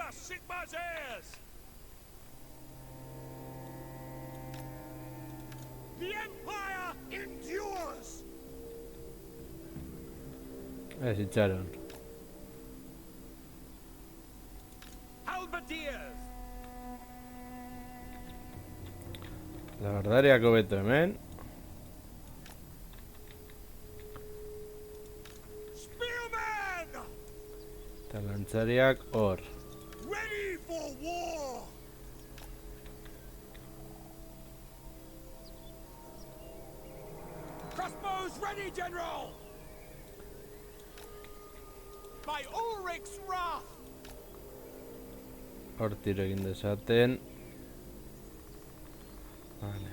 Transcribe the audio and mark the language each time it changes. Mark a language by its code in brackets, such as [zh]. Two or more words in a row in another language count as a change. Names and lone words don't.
[en] Sigmar's heirs! The Empire endures! [eu] Itxaron. [en] Halberdiers! [eu] Labardariak hobeto hemen. [en] Spearmen! [eu] Eta lantzariak hor. [en] Ready for war! Crossbows ready, General! By Ulrich's wrath! [eu] Hor tiro egin dezaten. Vale.